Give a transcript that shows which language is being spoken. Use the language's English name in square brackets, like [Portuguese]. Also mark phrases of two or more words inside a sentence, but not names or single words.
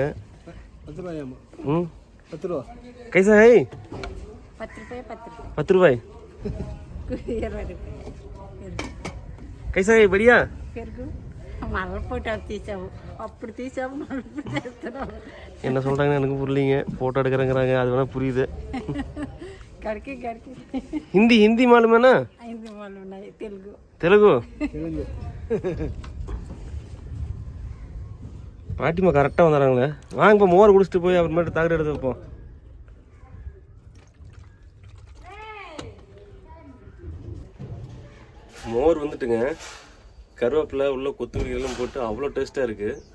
[Tamil] 10 ரூபாயாமா? 10 ரூபா. [Hindi] कैसा है? [Tamil] 10 ரூபாய் 10 ரூபாய். [Telugu] 20 రూపాయలు. [Hindi] कैसा है बढ़िया? [Telugu] పెరుగు మళ్ళీ ఫోటో తీసావు, అప్పుడు తీసావు, మళ్ళీ చేస్తున్నావు. [Tamil] என்ன சொல்கிறாங்கன்னு எனக்கு புரியலிங்க. ஃபோட்டோ எடுக்கிறேங்கிறாங்க, அது வேணால் புரியுது. [Telugu] గడికి గడికి హిందీ మాలుమేనా? హిందీ వాళ్ళు ఉన్నాయి, తెలుగు తెలుగు. [Tamil] பாட்டிமா கரெக்டாக வந்துடுறாங்களே. வாங்க இப்போ மோர் குடிச்சிட்டு போய் அப்புறமேட்டு தகடு எடுத்து வைப்போம். மோர் வந்துட்டுங்க, கருவேப்பிலை உள்ள கொத்தமல்லி எல்லாம் போட்டு அவ்வளோ டேஸ்ட்டாக இருக்குது.